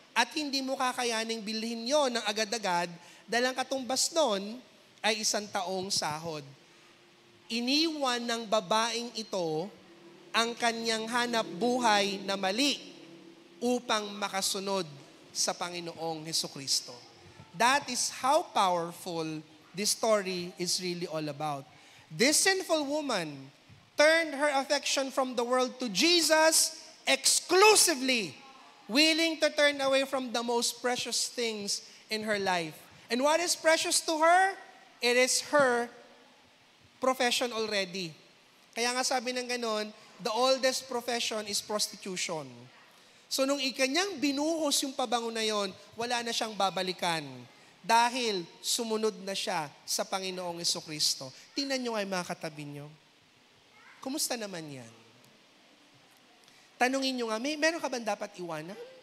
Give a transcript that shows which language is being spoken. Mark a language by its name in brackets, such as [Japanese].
[Filipino] At hindi mo kakayaning bilhin yon ng agad-agad dahil ang katumbas nun ay 1 taong sahod. Iniwan ng babaeng ito ang kanyang hanap buhay na mali upang makasunod sa Panginoong Hesukristo. [English] That is how powerful this story is really all about. This sinful woman turned her affection from the world to Jesus exclusively, willing to turn away from the most precious things in her life. And what is precious to her? It is her profession already. [Filipino] Kaya nga sabi ng ganon, [English] the oldest profession is prostitution. [Filipino] So nung ikanyang binuhos yung pabango na yon, wala na siyang babalikan dahil sumunod na siya sa Panginoong Jesucristo. Tingnan nyo ay mga katabi nyo. Kumusta naman yan? Tanungin nyo nga, meron ka ba dapat iwanan?